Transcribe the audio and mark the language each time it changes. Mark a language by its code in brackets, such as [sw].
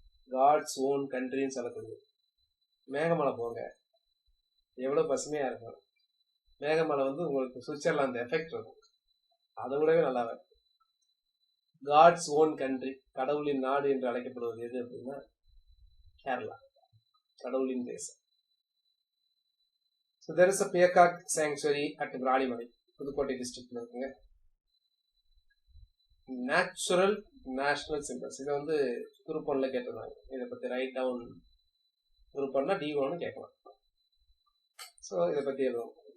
[ta] God's own கண்ட்ரின்னு சொல்லக்கூடிய மேகமலை போங்க, எவ்வளவு பசுமையா இருக்கும். மேகமலை வந்து உங்களுக்கு சுவிட்சர்லாந்து எஃபெக்ட் இருக்கும், அதை விடவே நல்லா இருக்கும். காட்ஸ் ஓன் கண்ட்ரி, கடவுளின் நாடு என்று அழைக்கப்படுவது எது அப்படின்னா கேரளா, கடவுளின் தேசம். [en] So there is a peacock sanctuary at Viralimalai, Pudukkottai [ta] டிஸ்ட்ரிக்ட்ல இருக்குங்க. நேச்சுரல் நேஷனல் சிம்பிள்ஸ், இதை வந்து குரூப் 1ல கேட்டிருந்தாங்க. இதை பத்தி ரைட் டவுன் குரூப் 1னா D1 கேட்கலாம். ஸோ இதை பத்தி எழுதுவோம்.